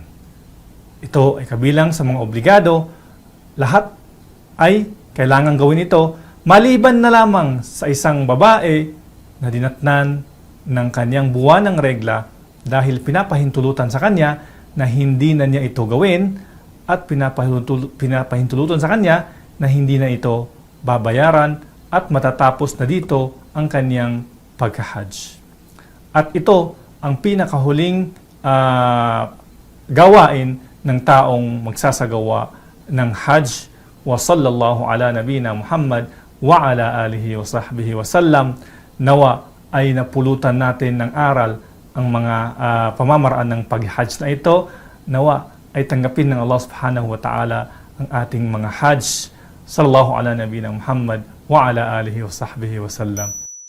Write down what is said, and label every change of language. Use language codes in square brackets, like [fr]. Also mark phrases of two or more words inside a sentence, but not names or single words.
[tl] Ito ay kabilang sa mga obligado. Lahat ay kailangan gawin ito, maliban na lamang sa isang babae na dinatnan ng kanyang buwanang regla dahil pinapahintulutan sa kanya na hindi na niya ito gawin, at pinapahintulutan sa kanya na hindi na ito babayaran at matatapos na dito ang kanyang pagka-Hajj. At ito ang pinakahuling gawain ng taong magsasagawa ng Hajj. [ar] وصلى الله على نبينا محمد وعلى آله وصحبه وسلم. [tl] Nawa ay napulutan natin ng aral ang mga pamamaraan ng pag-Hajj na ito. Nawa ay tanggapin ng Allah [ar] سبحانه وتعالى [tl] ang ating mga Hajj. [ar] صلى الله على نبينا محمد وعلى آله وصحبه وسلم.